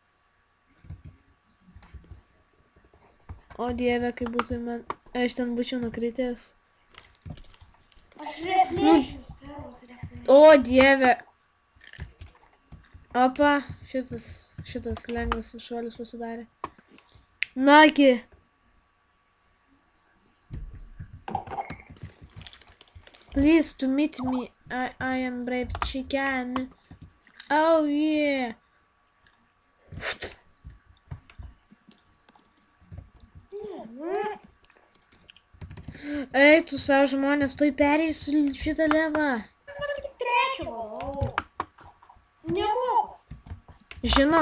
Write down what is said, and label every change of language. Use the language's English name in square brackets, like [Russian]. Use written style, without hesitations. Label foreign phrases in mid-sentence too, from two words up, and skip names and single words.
[Lithuanian] O dieve, kaip būtų man... Aš ten būčiau nukritęs. Aš reflešiu. O dieve. Opa, šitas lengvas šuolis pasidarė. Nagi. [English] Please to meet me. I am brave chicken. Oh yeah. [Lithuanian] Ei, tu savo žmonės, tuoj pereisiu šitą levą. Aš man tik trečią valau. Nemoku. Žinau.